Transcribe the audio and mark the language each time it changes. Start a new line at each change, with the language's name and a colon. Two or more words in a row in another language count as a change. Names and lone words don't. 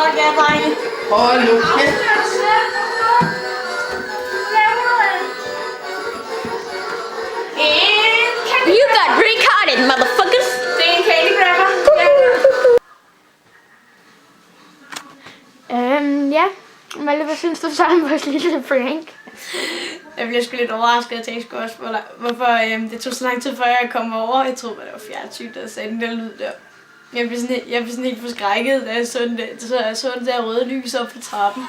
Danish: drenge. Hold nu kæft.
English: You got retarded, motherfuckers.
Danish: Det er en
English: candy grabber.
Danish: Ja. Malle, hvad synes du så om vores lille prank? Jeg blev sgu lidt overrasket, at jeg skulle også, hvorfor det tog så lang tid, før jeg kom over. Jeg troede, det var fjernsyn, der sagde den der lyd der. Jeg blev sådan helt forskrækket, da jeg så den der, så den der røde lys op på trappen.